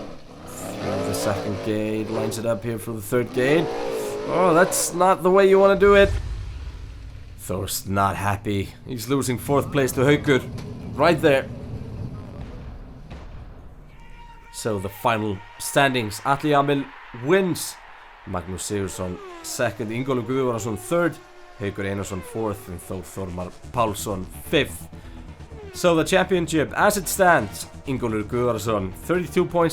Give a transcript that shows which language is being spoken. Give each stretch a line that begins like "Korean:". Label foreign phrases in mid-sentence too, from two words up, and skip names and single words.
English: Through the 2nd gate. Lines it up here for the 3rd gate. Oh, that's not the way you want to do it. Thor's not happy. He's losing 4th place to Haukur. Right there. So the final standings. Atli Jamil wins. Magnús Sigurðsson 2nd. Ingólfur Guðvarðarson 3rd. Haukur Einarsson 4th. And Þór Þormar Pálsson 5th. So the championship as it stands. Ingólfur Guðvarðarson 32 points.